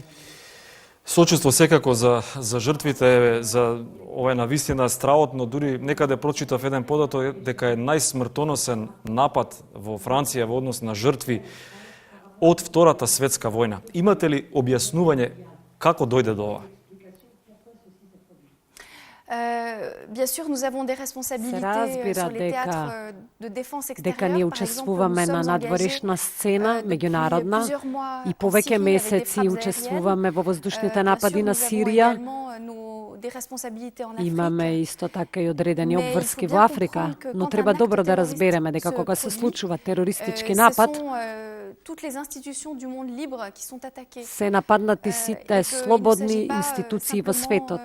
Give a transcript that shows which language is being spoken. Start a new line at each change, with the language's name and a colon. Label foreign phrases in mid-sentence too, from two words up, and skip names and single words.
Macedonian: Сочувство секако за жртвите, за ова навистина страотно, дури некаде прочитав еден податок дека е најсмртоносен напад во Франција во однос на жртви од Втората светска војна. Имате ли објаснување како дојде до ова?
French: Bien sûr, nous avons des responsabilités sur les théâtres de défense extérieure.
Macedonian: Дека ние учествуваме на надворешна сцена, меѓународна, и повеќе месеци учествуваме во воздушните напади на Сирија. Имаме исто така и одредени обврски во Африка, но треба добро да разбереме дека кога се случува терористички напад, се нападнати сите слободни институции во светот.